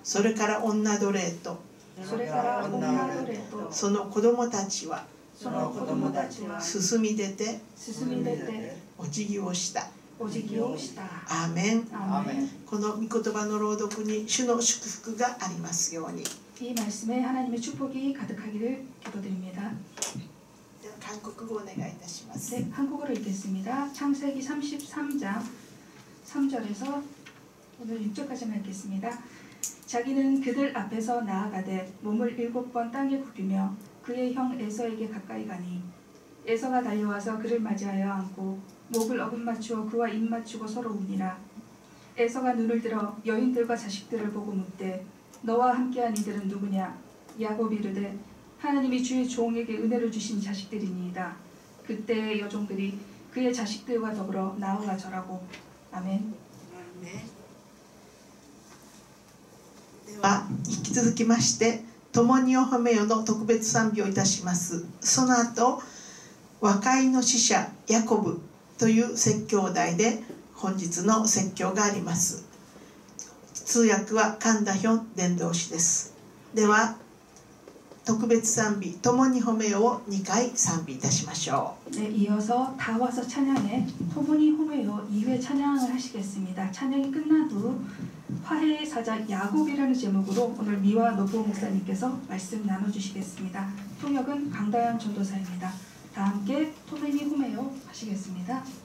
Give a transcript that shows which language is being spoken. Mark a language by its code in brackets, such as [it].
[ja] それから女奴隷とそれから女奴隷とその子供たちはその子供たちは進み出て進み出てお辞儀をした。お辞儀をした。アーメン。アーメン。この御言葉の朗読に主の祝福がありますように。 [ko] 이 말씀에 하나님의 축복이 가득하기를 기도드립니다. [ja] では韓国語をお願いいたします。 [ko] 네, 한국어로 읽겠습니다. 창세기 33장 3절에서 오늘 6절까지만 읽겠습니다. 자기는 그들 앞에서 나아가되 몸을 7번 땅에 굽히며 그의 형 에서에게 가까이 가니 에서가 달려와서 그를 맞이하여 안고 목을 어긋맞추어 그와 입 맞추고 서로 우니라. 에서가 눈을 들어 여인들과 자식들을 보고 묻되 너와 함께한 이들은 누구냐? 야곱이 이르되 하나님이 주의 종에게 은혜를 주신 자식들이니이다. 그때의 여종들이 그의 자식들과 더불어 나아가 절하고. 아멘. [ja] では引き続きまして共にお褒めよの特別賛美をいたします。その後和解の使者ヤコブという説教題で本日の説教があります。通訳は神田ヒョン伝道師です。では特別賛美共に褒めよを2回賛美いたしましょう。 [ko] 네, 이어서 다 와서 찬양해 토모니 호메요 2회 찬양을 하시겠습니다. 찬양이 끝난 후 화해의 사자 야곱이라는 제목으로 오늘 미화 노부호 목사님께서 말씀 나눠주시겠습니다. 통역은 강다현 전도사입니다. 다 함께 토모니 호메요 하시겠습니다.